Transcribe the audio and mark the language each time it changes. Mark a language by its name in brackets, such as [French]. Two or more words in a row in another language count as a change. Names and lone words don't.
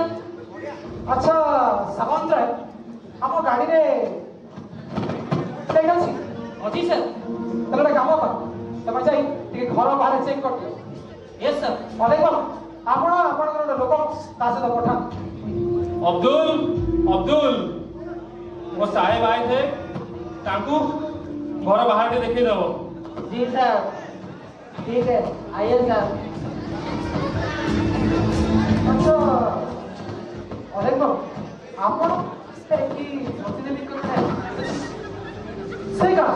[Odia] ଆଚ୍ଛା ସାମନ୍ତ ରାୟ ଆମ ଗାଡ଼ିରେ ସେଇଟା ଅଛି ଅଛି ସାର୍ ତାହେଲେ ଗୋଟେ କାମ କର ତମେ ଯାଇ ଟିକେ ଘର ବାହାରେ ଚେକ୍ କରିଦିଅ [English] yes sir [Odia] ଅନେକ ଆପଣ ଆପଣଙ୍କର ଗୋଟେ ଲୋକ ତା ସହିତ ପଠାନ୍ତୁ [Hindi] अब्दुल अब्दुल वो साहेब आए थे ताकू घर बाहर के देखे दो जी सर ठीक है आइए सर [Odia] अच्छा ଅନେକ ଆପଣ କି ପ୍ରତିନିଧିତ୍ୱ ସେଇ କାମ